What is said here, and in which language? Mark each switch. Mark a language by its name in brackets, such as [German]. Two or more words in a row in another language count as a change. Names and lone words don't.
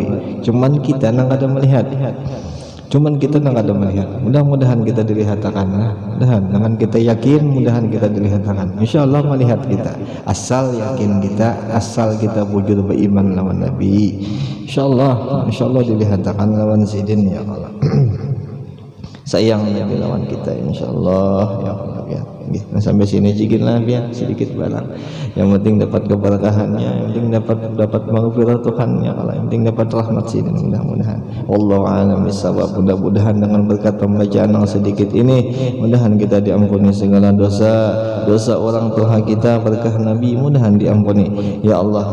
[Banjar] Cuman kita nang ada melihat, mudah-mudahan kita dilihatkan, mudahan dengan kita yakin, mudahan kita dilihatkan. Insyaallah melihat kita, asal yakin kita, asal kita wujud beriman lawan Nabi. Insyaallah dilihatkan lawan sidin [Arabic] ya Allah. [Banjar] Sayang Nabi lawan kita insyaallah [Arabic] ya Allah [Banjar] ya. Nah, sampai sini jigitlah biar sedikit barang. Yang penting dapat keberkahannya, yang penting dapat maghfirah Tuhannya, kalau yang penting dapat rahmat sidin mudah-mudahan. [Arabic] Wallahu a'lam bissawab. [Banjar] Mudah-mudahan dengan berkat pembacaan yang sedikit ini, mudahan kita diampuni segala dosa orang tua kita, berkah Nabi mudahan diampuni [Arabic] ya Allah.